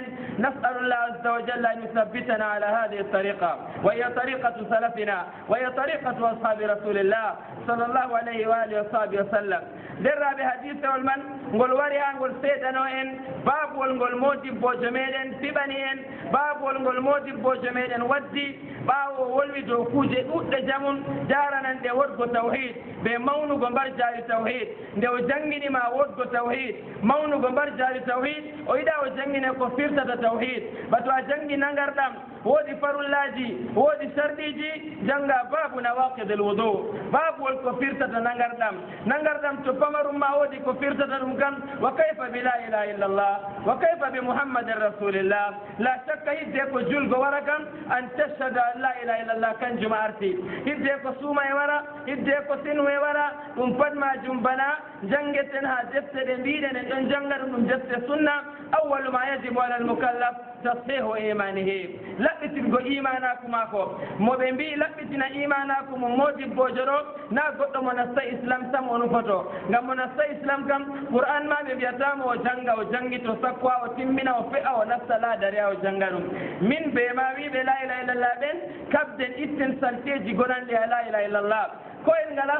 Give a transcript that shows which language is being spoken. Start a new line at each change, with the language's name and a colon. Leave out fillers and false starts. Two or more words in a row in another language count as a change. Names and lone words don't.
Arabic: نسأل الله عز وجل أن يثبتنا على هذه الطريقة وهي طريقة سلفنا وهي طريقة أصحاب رسول الله صلى الله عليه وآله وصحبه وسلم. درا بحديث والمن
Fula: ngol wari ha ngol seedano en baabol ngol modibbojo meɗen fiɓani en baabol ngol modibbojo meɗen waddi ɓaawo wolwi dow kuuje ɗuɗɗe jamun jarananɗe wodgo tawhid ɓe mawnugo mbar jaari tawhid nde o jangginima wodgo tawhid mawnugo mbar jaari tawhid o yiɗa o jangine ko firtata tawhid bato a jangi nangarɗam woodi farullaji woodi sarɗiji janga
Arabic: باب نواقض الوضوء
Fula: baabol ko firtata nangarɗam to pamarum ma woodi ko firtata ɗum kam
Arabic: وكيف بلا إله إلا الله وكيف بمحمد رسول الله لا شك
Fula: hidde ko julgo wara kam
Arabic: أن تشهد أن لا إله إلا الله
Fula: kanjum arti hidde ko suuma e wara hidde ko sinu e wara ɗum pat majum bana jangeten ha defte ɗe mbiɗen en ɗon janga ɗum defte sunna
Arabic: أول ما يجب على المكلف تصحيح إيمانه
Fula: laɓɓitirgo imanaku mako moɓe mbi laɓɓitina imanaku mo modibbojo ɗo na goɗɗo mo nasta islam sam o nufoto ngam mo nasta islam kam qur'an ma ɓe mbiyatamo o janga o jangito sakko a o timmina o fe'a o nasta laadari a o janga ɗum min ɓe ma wiɓe
Arabic: لا إله إلا الله
Fula: ɓen kabden itten salteji gonanɗe a
Arabic: لا إله إلا الله
Fula: ko en ngala